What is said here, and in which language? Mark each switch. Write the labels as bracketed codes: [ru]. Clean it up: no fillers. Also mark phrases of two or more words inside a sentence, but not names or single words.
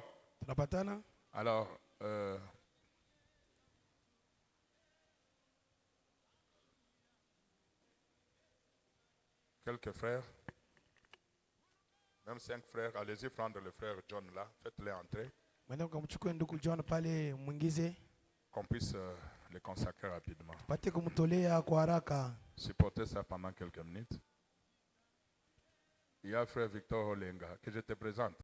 [sw] Tunapatana? [fr] Alors, quelques frères, même 5 frères, allez-y prendre le frère John là, faites-les entrer, [sw] Mwende mkamchukue ndugu John pale, mwingize, [fr] qu'on puisse les consacrer rapidement. [sw] pate kumtolea kwa haraka. [fr] Supportez ça pendant quelques minutes. Il y a frère Victor Olenga, que je te présente.